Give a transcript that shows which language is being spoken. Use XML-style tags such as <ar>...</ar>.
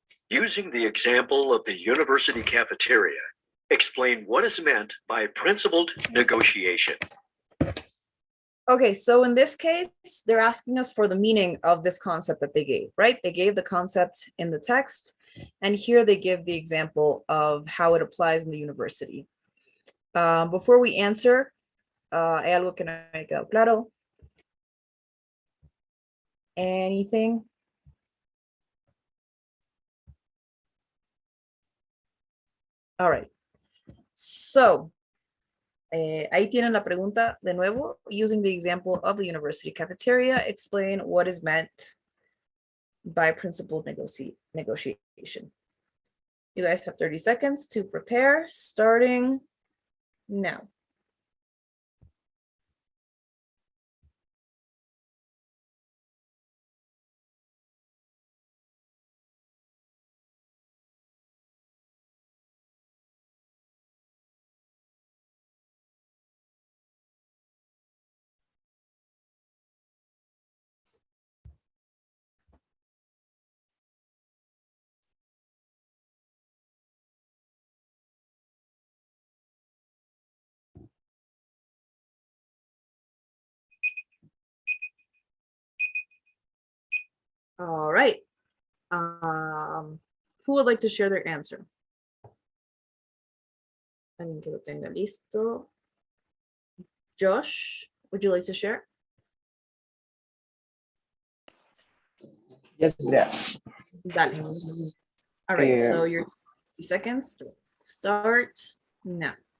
<en>Using the example of the university cafeteria, explain what is meant by principled negotiation. Okay, so in this case, they're asking us for the meaning of this concept that they gave, right? They gave the concept in the text, and here they give the example of how it applies in the university. Before we answer,</en> <es>¿hay algo que no haya quedado claro?</es> <en>Anything? All right. So,</en> <es>ahí tienen la pregunta de nuevo.</es> <en>Using the example of the university cafeteria, explain what is meant by principled negotiation. You guys have 30 seconds to prepare, starting now. All right. Who would like to share their answer?</en> <es>Alguien que lo tenga listo.</es> <en>Josh, would you like to share? Yes, yeah.</en> <es>Dale.</es> <en>All right, so your 60 seconds start now.</en>